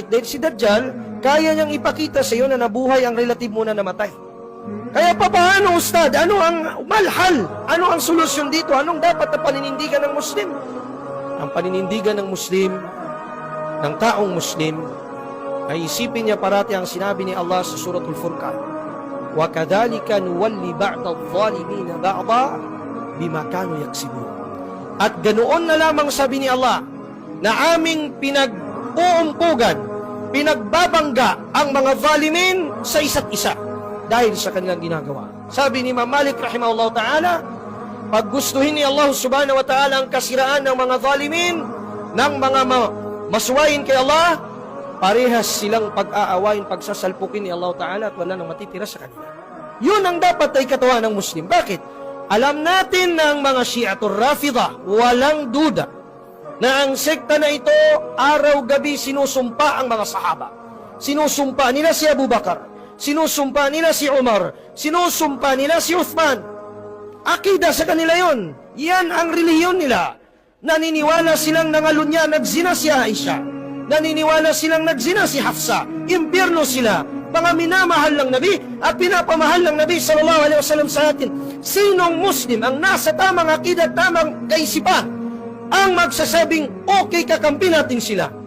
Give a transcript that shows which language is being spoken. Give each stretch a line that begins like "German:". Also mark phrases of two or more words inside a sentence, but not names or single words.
Filipino: Dahil si Dajjal, kaya niyang ipakita sa iyo na nabuhay ang relative mo na namatay. Kaya paano, Ustad? Ano ang malhal? Ano ang solusyon dito? Anong dapat na paninindigan ng Muslim? Ang paninindigan ng Muslim, ng taong Muslim, ay isipin niya parati ang sinabi ni Allah sa Suratul Furqan.
Arabic: وَكَذَلِكَ نُوَلِّ بَعْضَ الظَّالِمِينَ بَعْضًا بِمَا كَانُوا يَكْسِبُونَ.
Filipino: At ganoon na lamang sabi ni Allah na aming pinag-uumpugan, pinagbabangga ang mga zalimin sa isa't isa dahil sa kanilang ginagawa. Sabi ni Imam Malik
Arabic: رحمه الله تعالى,
Filipino: pag gustuhin ni Allah
Arabic: سبحانه وتعالى
Filipino: ang kasiraan ng mga zalimin, ng mga masuwayin kay Allah, parehas silang pag-aawain, pagsasalpukin ni Allah ta'ala at wala nang matitira sa kanila. Yun ang dapat ay katuwa ng Muslim. Bakit? Alam natin na ang mga Shi'atul Rafida, walang duda, na ang sekta na ito, araw-gabi sinusumpa ang mga sahaba. Sinusumpa nila si Abu Bakar, sinusumpa nila si Umar, sinusumpa nila si Uthman. Akida sa kanila yon. Yan ang relihiyon nila. Naniniwala silang nangalunya, nagzina si Aisha. Naniniwala silang nagzina si Hafsa. Impyerno sila. Mga minamahal ng Nabi at pinapamahal ng Nabi
Arabic: صلى الله عليه وسلم
Filipino: sa atin. Sinong Muslim ang nasa tamang akida at tamang kaisipan ang magsasabing okay, kakampi natin sila?